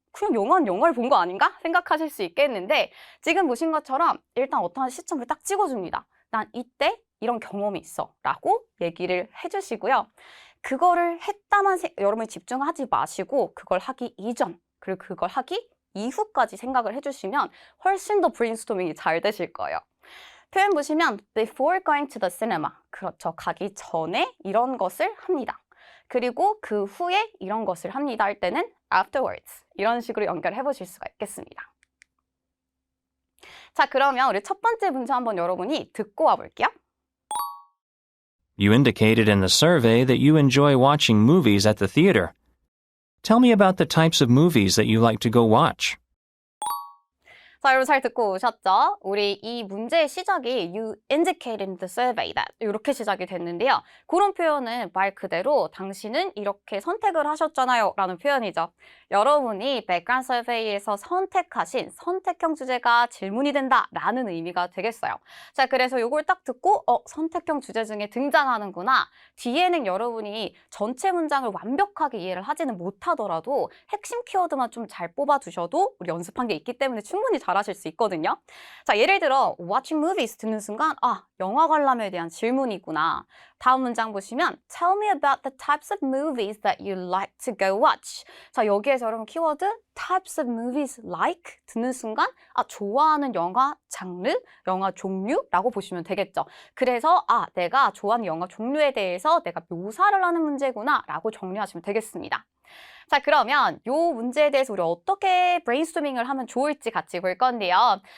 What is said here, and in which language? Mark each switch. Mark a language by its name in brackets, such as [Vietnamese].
[Korean] 그냥 영화를 본 거 아닌가? 생각하실 수 있겠는데 지금 보신 것처럼 일단 어떠한 시점을 딱 찍어줍니다. 난 이때 이런 경험이 있어 라고 얘기를 해주시고요. 그거를 했다만 여러분이 집중하지 마시고 그걸 하기 이전 그리고 그걸 하기 이후까지 생각을 해주시면 훨씬 더 브레인스토밍이 잘 되실 거예요. 표현 보시면 [English] before going to the cinema. [Korean] 그렇죠. 가기 전에 이런 것을 합니다. 그리고 그 후에 이런 것을 합니다 할 때는 afterwards. 이런 식으로 연결해 보실 수가 있겠습니다. 자, 그러면 우리 첫 번째 문제 한번 여러분이 듣고 와볼게요. [English] You indicated in the survey that you enjoy watching movies at the theater. Tell me about the types of movies that you like to go watch. [Korean] 자, 여러분 잘 듣고 오셨죠? 우리 이 문제의 시작이 [English] You indicated in the survey that [Korean] 이렇게 시작이 됐는데요. 그런 표현은 말 그대로 당신은 이렇게 선택을 하셨잖아요 라는 표현이죠. 여러분이 백그라운드 서베이에서 선택하신 선택형 주제가 질문이 된다 라는 의미가 되겠어요. 자, 그래서 이걸 딱 듣고 선택형 주제 중에 등장하는구나. 뒤에는 여러분이 전체 문장을 완벽하게 이해를 하지는 못하더라도 핵심 키워드만 좀 잘 뽑아두셔도 우리 연습한 게 있기 때문에 충분히 잘하실 수 있거든요. 자, 예를 들어 [English] watching movies [Korean] 듣는 순간 영화 관람에 대한 질문이구나. 다음 문장 보시면 [English] Tell me about the types of movies that you like to go watch. [Korean] 자, 여기에서 여러분 키워드 [English] types of movies like [Korean] 듣는 순간 좋아하는 영화 장르, 영화 종류라고 보시면 되겠죠. 그래서 내가 좋아하는 영화 종류에 대해서 내가 묘사를 하는 문제구나 라고 정리하시면 되겠습니다. 자, 그러면 이 문제에 대해서 우리 어떻게 브레인스토밍을 하면 좋을지 같이 볼 건데요.